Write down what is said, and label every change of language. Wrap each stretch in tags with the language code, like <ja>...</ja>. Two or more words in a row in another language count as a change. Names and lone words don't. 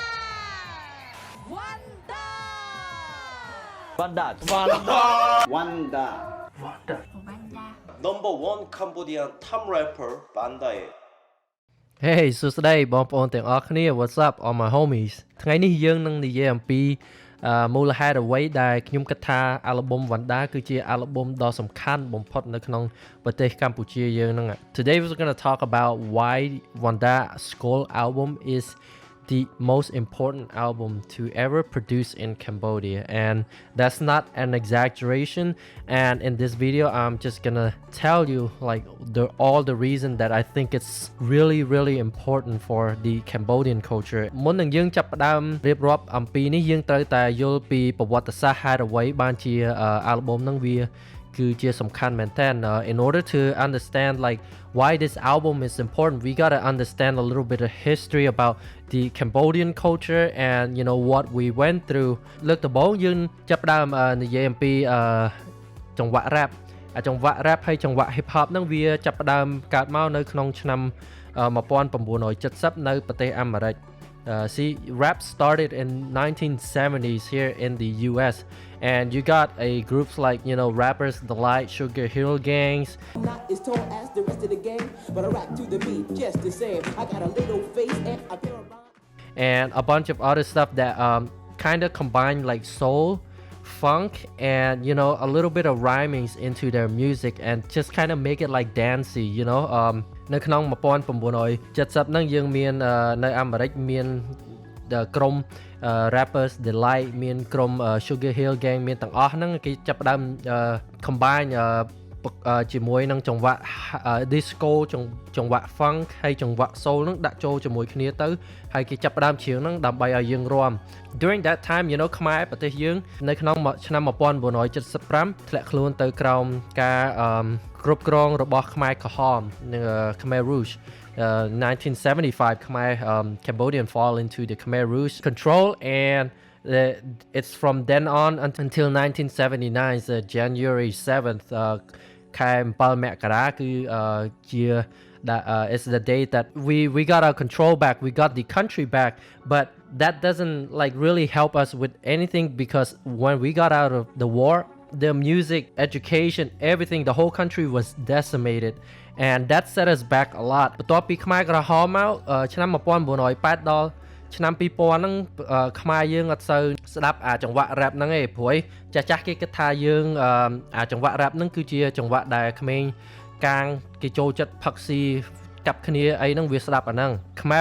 <en>Number 1 Cambodian top rapper Vannda Hey</en> <km>សួស្តីបងប្អូនទាំងអស់គ្នា</km> <en>What's up all my homies</en> <km>ថ្ងៃនេះយើងនឹងនិយាយអំពីមូលហេតុអ្វីដែលខ្ញុំគិតថា album Vannda គឺជា album ដ៏សំខាន់បំផុតនៅក្នុងប្រទេសកម្ពុជាយើងហ្នឹង</km> <en>Today we're going to talk about why Vannda Skull album is the most important album to ever produce in Cambodia, and that's not an exaggeration. And in this video I'm just gonna tell you like all the reason that I think it's really important for the Cambodian culture.</en> <km>មុននឹងយើងចាប់ផ្ដើមរៀបរាប់អំពីនេះយើងត្រូវតែយល់ពីប្រវត្តិសាស្ត្រហេតុអ្វីបានជា album ហ្នឹងវាគឺជាសំខាន់ មែនតើ</km> <en>in order to understand like why this album is important we got to understand a little bit of history about the Cambodian culture and you know what we went through</en> <km>លើកដំបូងយើងចាប់ផ្ដើមនិយាយអំពីចង្វាក់ rap ចង្វាក់ rap ហើយចង្វាក់ hip hop ហ្នឹងវាចាប់ផ្ដើមកើតមកនៅក្នុងឆ្នាំ</km> <en>1970</en> <km>នៅប្រទេសអាមេរិក</km> <en>See, rap started in 1970s here in the US, and you got groups like, you know, rappers, The Light, Sugar Hill Gangs. I'm not as tall as the rest of the gang, but I rap to the beat just the same. I got a little face and a pair of rhymes. And a bunch of other stuff that kind of combine like soul, funk, and you know, a little bit of rhymings into their music, and just kind of make it like dancey, you know.</en> <km>នៅក្នុង1970ហ្នឹងយើងមាននៅអាមេរិកមានក្រុម rappers The Light មានក្រុម Sugar Hill Gang មានទាំងអស់ហ្នឹងគេចាប់ផ្ដើម combine ជាមួយនឹងចង្វាក់ disco ចង្វាក់ funk ហើយចង្វាក់ soul ហ្នឹងដាក់ចូលជាមួយគ្នាទៅហើយគេចាប់ផ្ដើមច្រៀងហ្នឹងដើម្បីឲ្យយើងរាំ</km> <en>During that time you know</en> <km>ខ្មែរប្រទេសយើងនៅក្នុងឆ្នាំ1975ធ្លាក់ខ្លួនទៅក្រោមការគ្រប់គ្រងរបស់ខ្មែរក្រហមនិង Khmer Rouge</km> <en>1975 Khmer Cambodian fall into the Khmer Rouge control and it's from then on until 1979 so January 7th</en> <km>ខែ7មករាគឺជា</km> <en>that it's the day that we got our control back, we got the country back, but that doesn't like really help us with anything because when we got out of the war, the music, education, everything, the whole country was decimated, and that set us back a lot.</en> <km>បន្ទាប់ពីខ្មែរក្រហមមកឆ្នាំ1980ដល់ឆ្នាំ2000ហ្នឹងខ្មែរយើងអត់សូវស្ដាប់ចង្វាក់ rap ហ្នឹងទេព្រោះចាស់គេគិតថាយើងចង្វាក់ rap ហ្នឹងគឺជាចង្វាក់ដែលក្មេងកាងគេចូលចិត្តផឹកស៊ីកាប់គ្នាអីហ្នឹងវាស្ដាប់អាហ្នឹង Khmer</km>